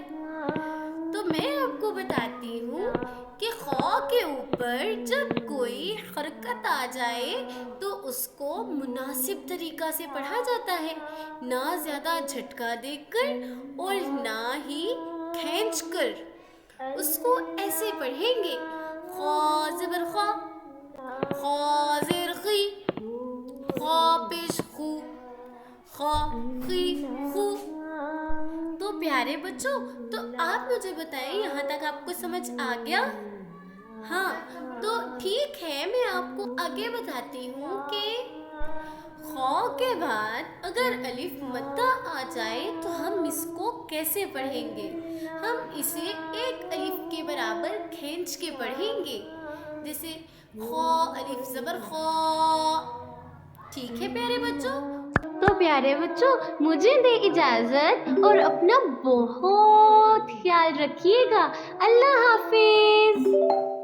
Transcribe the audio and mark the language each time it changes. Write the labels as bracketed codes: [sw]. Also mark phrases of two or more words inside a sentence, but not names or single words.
[ur] تو میں آپ کو بتاتی ہوں کہ خ کے اوپر جب کوئی حرکت آ جائے تو اس کو مناسب طریقہ سے پڑھا جاتا ہے، نہ زیادہ جھٹکا دے کر اور نہ ہی کھینچ کر۔ اس کو ایسے پڑھیں گے خ زبر خ، خ زیر خی، خ پیش خو، خ خی خو۔ تو پیارے بچوں، تو آپ مجھے بتائیں یہاں تک آپ کو سمجھ آ گیا؟ ہاں، تو ٹھیک ہے، میں آپ کو آگے بتاتی ہوں کہ خ کے بعد اگر الف مدہ آ جائے تو ہم اس کو کیسے پڑھیں گے؟ ہم اسے ایک الف کے برابر کھینچ کے پڑھیں گے، جیسے خ الف زبر خ۔ ٹھیک ہے پیارے بچوں؟ تو پیارے بچوں، مجھے دے اجازت اور اپنا بہت خیال رکھیے گا۔ اللہ حافظ۔